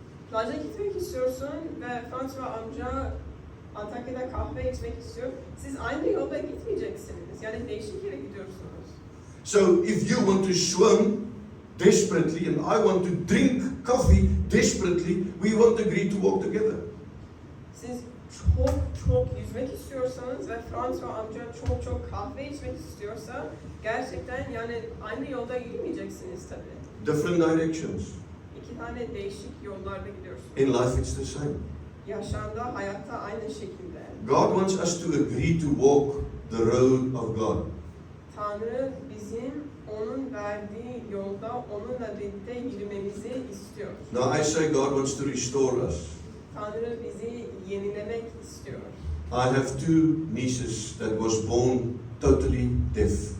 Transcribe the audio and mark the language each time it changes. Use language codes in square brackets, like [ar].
[tr] plaja gitmek istiyorsun ve François amca Antakya'da kahve içmek istiyor. Siz aynı yolda gitmeyeceksiniz. Yani değişik yere gidiyorsunuz. [en] So if you want to swim desperately and I want to drink coffee desperately, we won't agree to walk together. [tr] Siz çok yüzmek istiyorsanız ve François amca çok kahve içmek istiyorsa gerçekten yani aynı yolda yürümeyeceksiniz tabii. [en] Different directions. [tr] İki tane değişik yollarda gidiyorsunuz. [en] In life it's the same. [tr] Yaşamda, hayatta aynı şekilde. [en] God wants us to agree to walk the road of God. [tr] Tanrı bizim onun verdiği yolda onunla birlikte yürümemizi istiyor. [en] Now I say God wants to restore us. [tr] Tanrı bizi yenilemek istiyor. [en] I have two nieces that was born totally deaf.